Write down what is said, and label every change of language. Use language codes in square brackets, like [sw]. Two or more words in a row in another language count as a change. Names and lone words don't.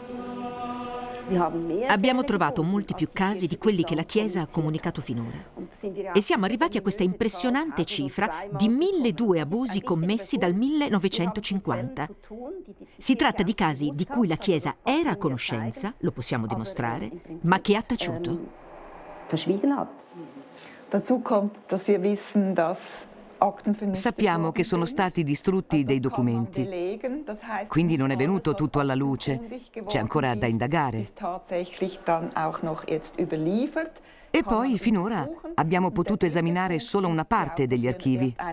[it] Abbiamo trovato molti più casi di quelli che la Chiesa ha comunicato finora. E siamo arrivati a questa impressionante cifra di 1.200 abusi commessi dal 1950. Si tratta di casi di cui la Chiesa era a conoscenza, lo possiamo dimostrare, ma che ha taciuto. [de] Dazu kommt, dass wir wissen, dass [it] Sappiamo che sono stati distrutti dei documenti, quindi non è venuto tutto alla luce, c'è ancora da indagare. E poi finora abbiamo potuto esaminare solo una parte degli archivi.